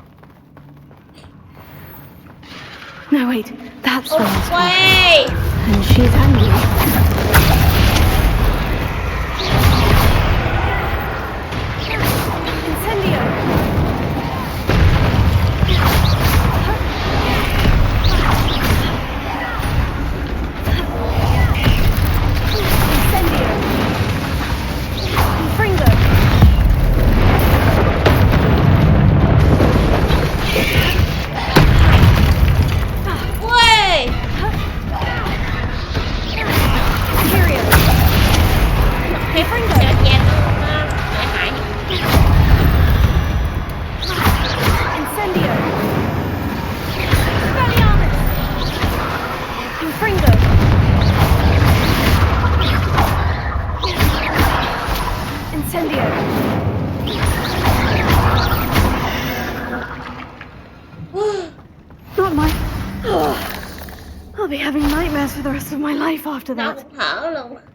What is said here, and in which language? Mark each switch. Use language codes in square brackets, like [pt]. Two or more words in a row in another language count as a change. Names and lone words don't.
[en] No, wait, that's the last one. [vi] Quay. [en] And she's angry. Incendio! Incendio! Confringo! [vi] Quay. [en] Imperial! [vi] Phép Sebastian nó lợi hại. [en] Incendio! Confringo! Incendio! Not mine. I'll be having nightmares for the rest of my life after [vi] Đau [en] that. [vi] thở luôn.